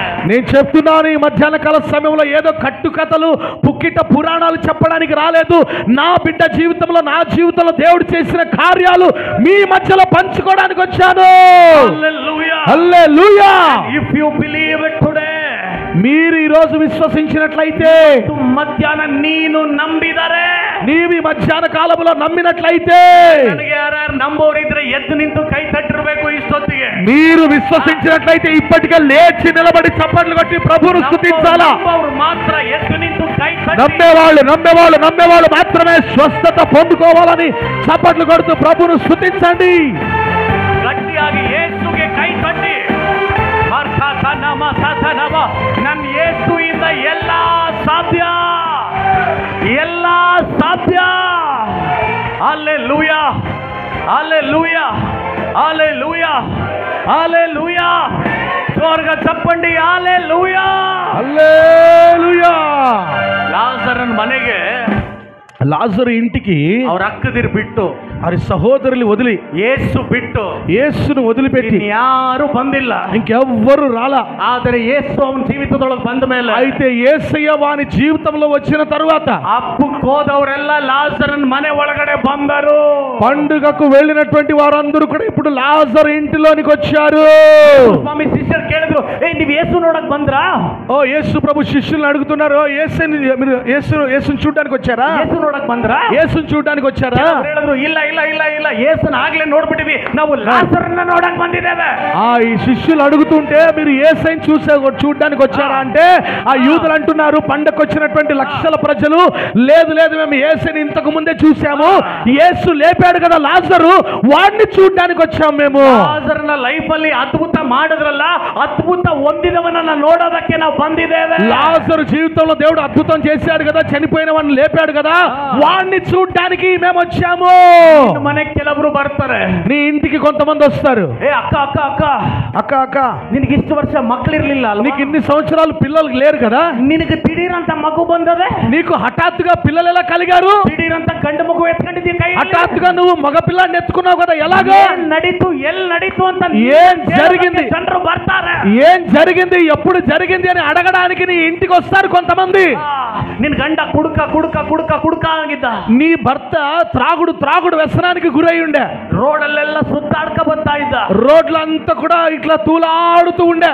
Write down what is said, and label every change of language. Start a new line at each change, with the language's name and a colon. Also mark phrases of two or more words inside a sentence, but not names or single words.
Telugu: నేను చెప్తున్నాను, ఈ మధ్యాహ్న కాల సమయంలో ఏదో కట్టుకథలు పుక్కిట పురాణాలు చెప్పడానికి రాలేదు. నా బిడ్డ జీవితంలో, నా జీవితంలో దేవుడు చేసిన కార్యాలు మీ మధ్యలో పంచుకోవడానికి వచ్చాను. హల్లెలూయా, హల్లెలూయా.
English: If you believe it today,
Telugu: మీరు ఈ రోజు విశ్వసించినట్లయితే,
Kannada: మధ్యాహ్న ನೀನು ನಂಬಿದರೆ,
Telugu: నీవు ఈ మధ్యాహ్న కాలంలో నమ్మినట్లయితే,
Kannada: ನನಗೆ ಯಾರು ನಂಬೋರಿದ್ರೆ ಎದ್ದು ನಿಂತು ಕೈ ತಟ್ಟಿರಬೇಕು ಇಷ್ಟೊತ್ತಿಗೆ.
Telugu: మీరు విశ్వసించినట్లయితే ఇప్పటికే లేచి నిలబడి చప్పట్లు కొట్టి ప్రభువును స్తుతించాలా.
Kannada: ಅವರು ಮಾತ್ರ ಎದ್ದು ನಿಂತು ಕೈ ತಟ್ಟಿ,
Telugu: నమ్మేవాళ్ళు మాత్రమే స్వస్థత పొందుకోవాలని చప్పట్లు కొడుతూ ప్రభువును స్తుతించండి.
Kannada: ಗಟ್ಟಿಯಾಗಿ ಯೇಸುಗೆ ಕೈ ತಟ್ಟಿ, ನನ್ನ ಯೇಸುವಿಂದ ಎಲ್ಲ ಸಾಧ್ಯ,
Telugu: హల్లెలూయా, హల్లెలూయా, హల్లెలూయా, హల్లెలూయా. జోరుగా చెప్పండి హల్లెలూయా. హల్లెలూయా.
Kannada: ಲಾಜರನ ಮನೆಗೆ
Telugu: లాజరు ఇంటికి
Kannada: ಅವ್ರ ಅಕ್ಕದಿರು ಬಿಟ್ಟು,
Telugu: వారి సహోదరులు వదిలి,
Kannada: ಯೇಸು ಬಿಟ್ಟು,
Telugu: యేసును వదిలిపెట్టి
Kannada: ಯಾರು ಬಂದಿಲ್ಲ.
Telugu: ఇంకెవ్వరు రాలా.
Kannada: ಆದರೆ ಯೇಸು ಅವನ ಜೀವಿತದೊಳಗೆ ಬಂದ ಮೇಲೆ,
Telugu: అయితే యేసయ్య వాని జీవితంలో వచ్చిన తరువాత
Kannada: ಹಬ್ಬಕ್ಕೆ ಹೋದವರೆಲ್ಲ ಲಾಜರನ ಮನೆ ಒಳಗಡೆ ಬಂದರು.
Telugu: పండుగకు వెళ్ళినటువంటి వారందరూ కూడా ఇప్పుడు లాజరు ఇంటిలోనికి వచ్చారు.
Kannada: ಸ್ವಾಮಿ ಶಿಷ್ಯರು ಕೇಳಿದ್ರು, ನೀವು ಯೇಸು ನೋಡಕ್ ಬಂದ್ರಾ?
Telugu: ఓ యేసు ప్రభు శిష్యులను అడుగుతున్నారు, మీరు యేసుని చూడడానికి వచ్చారా?
Kannada: ಯೇಸು ನೋಡಕ್ ಬಂದ್ರಾ?
Telugu: యేసుని చూడడానికి వచ్చారా?
Kannada: ಹೇಳಿದ್ರು, ಇಲ್ಲ ಇಲ್ಲ ಇಲ್ಲ ಇಲ್ಲ, ಯೇಸುನ ಆಗ್ಲೇ ನೋಡ್ಬಿಟ್ಟಿವಿ, ನಾವು ಲಾಜರನ್ನ ನೋಡಕ್ ಬಂದಿದ್ದೇವೆ.
Telugu: ఈ శిష్యులు అడుగుతుంటే మీరు యేసయ్యని చూడడానికి వచ్చారా అంటే, ఆ యూదులు అంటున్నారు, పండగకు వచ్చినటువంటి లక్షల ప్రజలు, లేదు లేదు మేము యేసయ్యని ఇంతకు ముందే చూసాము, యేసు లేపాడు కదా లాజరు, వాడిని చూడడానికి వచ్చాము మేము.
Kannada: ಲಾಜರನ ಲೈಫ್ ಅಲ್ಲಿ ಅದ್ಭುತ ಮಾಡಿದ್ರಲ್ಲ, ಅದ್ಭುತ ಹೊಂದಿದವನನ್ನ ನೋಡೋದಕ್ಕೆ ನಾವು ಬಂದಿದ್ದೇವೆ.
Telugu: లాజరు జీవితంలో దేవుడు అద్భుతం చేశాడు కదా, చనిపోయిన వాడిని లేపాడు కదా, వాడిని చూడడానికి మేము వచ్చాము.
Kannada: ಮನೆಗೆ ಕೆಲವರು ಬರ್ತಾರೆ,
Telugu: నీ ఇంటికి కొంతమంది వస్తారు.
Kannada: ಏ ಅಕ್ಕ ಅಕ್ಕ ಅಕ್ಕ
Telugu: అక్క అక్క,
Kannada: ನಿನಗೆ ಇಷ್ಟು ವರ್ಷ ಮಕ್ಕಳಿರ್ಲಿಲ್ಲ ಅಲ್ವಾ?
Telugu: నీకు ఇన్ని సంవత్సరాలు పిల్లలు లేరు కదా,
Kannada: ನಿನಗೆ ದಿಢೀರಂತ ಮಗು ಬಂದದೆ,
Telugu: నీకు హఠాత్తుగా పిల్లలు ఎలా కలిగారు?
Kannada: ದಿಢೀರಂತ ಗಂಡು ಮಗು ಎತ್ಕೊಂಡಿದ್ದೀಯ ಕೈ,
Telugu: హఠాత్తుగా నువ్వు మగ పిల్లాన్ని ఎత్తుకున్నావు కదా, ఎలాగో?
Kannada: ನಡೀತು, ಎಲ್ಲಿ ನಡೀತು ಅಂತ
Telugu: ఏం జరిగింది,
Kannada: ಜನರು ಬರ್ತಾರೆ.
Telugu: ఏం జరిగింది, ఎప్పుడు జరిగింది అని అడగడానికి నీ ఇంటికి వస్తారు కొంతమంది.
Kannada: ನಿನ್ ಗಂಡ ಕುಡುಕ ಕುಡುಕ ಕುಡುಕ ಕುಡುಕ ಆಗಿದ್ದ,
Telugu: నీ భర్త త్రాగుడు వ్యసనానికి గురై ఉండే,
Kannada: ರೋಡಲ್ಲೆಲ್ಲ ಸುತ್ತಾಡ್ಕ ಬರ್ತಾ ಇದ್ದ,
Telugu: రోడ్లంతా కూడా ఇట్లా తూలాడుతూ ఉండే.